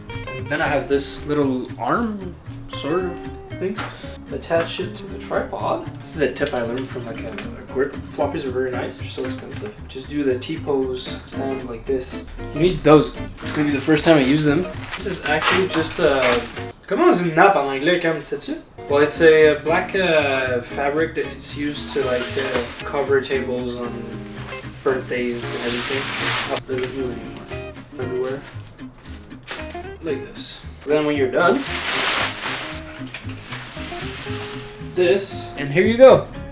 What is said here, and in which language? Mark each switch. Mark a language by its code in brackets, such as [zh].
[en] And then I have this little arm sort of thing. Attach it to the tripod. This is a tip I learned from like a grip. Floppies are very nice. They're so expensive. Just do the T-pose stand like this. You need those. It's gonna be the first time I use them. This is actually just a... [fr] Comment on dit une nappe en anglais, Cam, sais-tu? [en] Well, it's a black fabric that it's used to like cover tables on birthdays and everything. It doesn't do anymore. Everywhere. Like this. Then when you're done, this, and here you go.